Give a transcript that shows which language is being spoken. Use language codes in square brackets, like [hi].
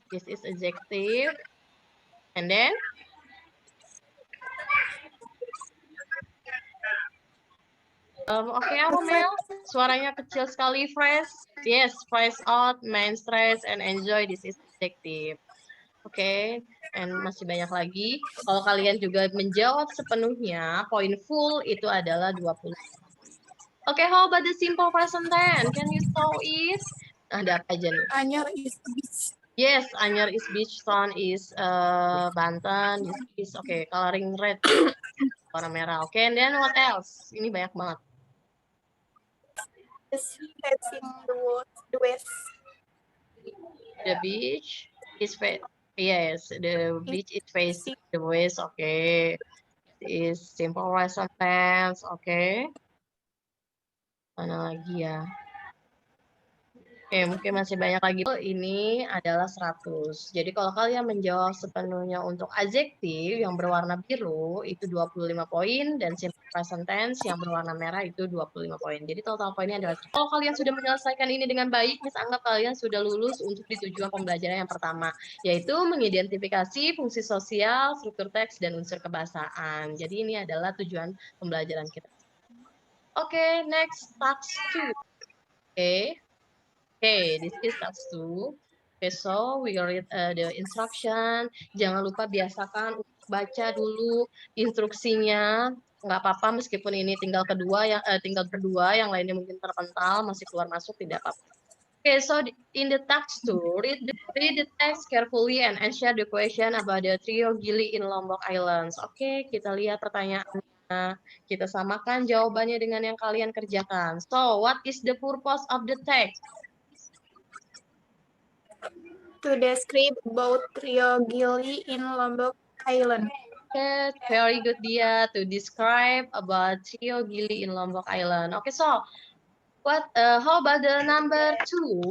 [en] This is adjective. And then, [id] oke, apa Mel? Suaranya kecil sekali, fresh. [en] Yes, fresh out, main stress, and enjoy. This is adjective. Oke, and [id] masih banyak lagi. Kalau kalian juga menjawab sepenuhnya, poin full itu adalah 20. [en] Oke, how about the simple present tense? Can you show it? [id] Ada apa aja nih? [en] Anyar is beach. Yes, Anyar is beach, Son is Banten, this is okay, coloring red, [id] warna merah. [en] Oke, and then what else? [id] Ini banyak banget. [en] The sea facing the west. The beach is yes, the beach is facing the west. Okay, is simple present tense. [id] Okay, mana lagi ya? Oke, mungkin masih banyak lagi. Ini adalah 100. Jadi kalau kalian menjawab sepenuhnya untuk adjektif yang berwarna biru itu 25 poin dan simple present tense yang berwarna merah itu 25 poin. Jadi total poinnya adalah kalau kalian sudah menyelesaikan ini dengan baik, Miss anggap kalian sudah lulus untuk di tujuan pembelajaran yang pertama, yaitu mengidentifikasi fungsi sosial, struktur teks dan unsur kebahasaan. Jadi ini adalah tujuan pembelajaran kita. [en] Oke, next task 2. Oke. Okay, this is task 2. Okay, so we read the instruction. [id] Jangan lupa biasakan untuk baca dulu instruksinya. Nggak apa-apa meskipun ini tinggal berdua, yang lainnya mungkin terpental, masih keluar masuk tidak apa-apa. [en] Okay, so in the task 2, read the text carefully and answer the question about the trio Gili in Lombok Islands. [id] Okay, kita lihat pertanyaannya. Kita samakan jawabannya dengan yang kalian kerjakan. [en] So, what is the purpose of the text? To describe about Trio Gili in Lombok Island. Okay, very good dia. To describe about Trio Gili in Lombok Island. Okay, so how about the number 2?